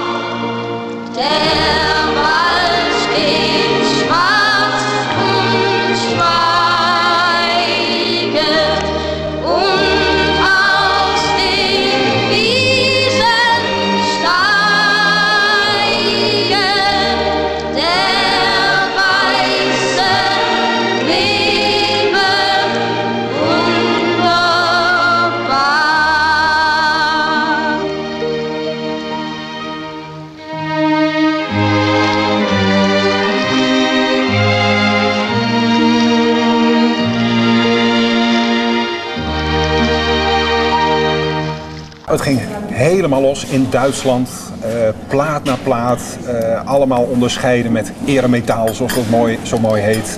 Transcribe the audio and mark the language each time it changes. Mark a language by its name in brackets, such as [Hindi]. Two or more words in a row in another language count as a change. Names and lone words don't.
[German] Der Wald steht schwarz und schweigend und aus den Wiesen steigen der weiße Nebel wunderbar. [Dutch] Het ging helemaal los in Duitsland, plaat na plaat, allemaal onderscheiden met eremetaal, zoals dat zo mooi heet.